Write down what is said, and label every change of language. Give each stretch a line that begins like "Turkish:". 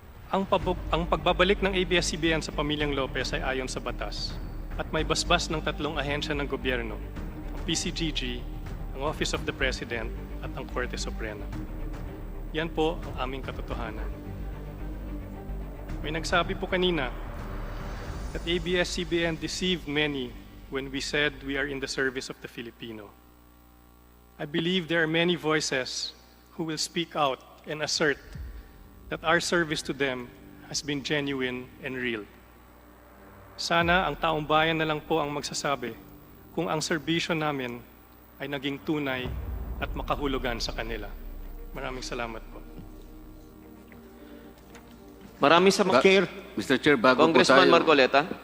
Filipino: Ang pagbabalik ng ABS-CBN sa pamilyang Lopez ay ayon sa batas at may basbas ng 3 ahensya ng gobyerno, ang PCGG, ang Office of the President at ang Korte Suprema. Yan po ang aming katotohanan. May nagsabi po kanina
English: that ABS-CBN deceived many when we said we are in the service of the Filipino. I believe there are many voices who will speak out and assert that our service to them has been genuine and real.
Filipino: Sana ang taong bayan na lang po ang magsasabi kung ang serbisyo namin ay naging tunay at makahulugan sa kanila. Maraming salamat po. Maraming sa mga...
English: Chair. Mr. Chair, Congressman Marcoleta.